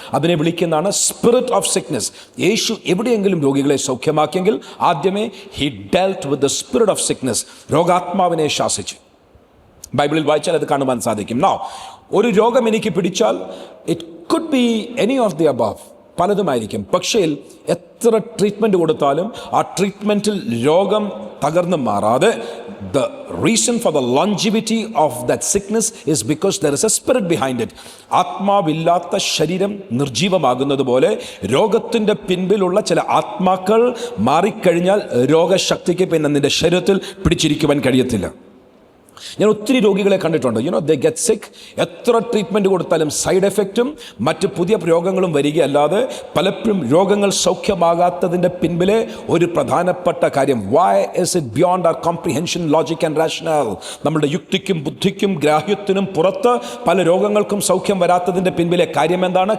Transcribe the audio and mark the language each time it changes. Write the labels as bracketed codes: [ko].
[ml] അതിനെ വിളിക്കുന്നതാണ് spirit of sickness. യേശു എവിടെയെങ്കിലും രോഗികളെ സൗഖ്യമാക്കിയെങ്കിൽ ആദ്യമേ [en] he dealt with the spirit of sickness, [ml] രോഗാത്മാവിനെ ശാസിച്ചു. ബൈബിളിൽ വായിച്ചാൽ അത് കാണുവാൻ സാധിക്കും. നൗ, ഒരു രോഗം എനിക്ക് പിടിച്ചാൽ [en] it could be any of the above, [ml] പലതുമായിരിക്കും. പക്ഷേ എത്ര ട്രീറ്റ്മെൻറ്റ് കൊടുത്താലും ആ ട്രീറ്റ്മെൻറ്റിൽ രോഗം തകർന്ന് മാറാതെ, [en] the reason for the longevity of that sickness is because there is a spirit behind it. [ml] ആത്മാവില്ലാത്ത ശരീരം നിർജീവമാകുന്നത് പോലെ രോഗത്തിൻ്റെ പിൻപിലുള്ള ചില ആത്മാക്കൾ മാറിക്കഴിഞ്ഞാൽ രോഗശക്തിക്ക് പിന്നെ നിൻ്റെ ശരീരത്തിൽ പിടിച്ചിരിക്കുവാൻ കഴിയത്തില്ല. ഞാൻ ഒത്തിരി രോഗികളെ കണ്ടിട്ടുണ്ട്. [en] They get sick. [ml] എത്ര ട്രീറ്റ്മെൻറ്റ് കൊടുത്താലും സൈഡ് എഫക്റ്റും മറ്റ് പുതിയ രോഗങ്ങളും വരികയല്ലാതെ പലപ്പോഴും രോഗങ്ങൾ സൗഖ്യമാകാത്തതിൻ്റെ പിൻപിലെ ഒരു പ്രധാനപ്പെട്ട കാര്യം, [en] why is it beyond our comprehension, logic and rational, [ml] നമ്മുടെ യുക്തിക്കും ബുദ്ധിക്കും ഗ്രാഹ്യത്തിനും പുറത്ത് പല രോഗങ്ങൾക്കും സൗഖ്യം വരാത്തതിൻ്റെ പിൻപിലെ കാര്യം എന്താണ്?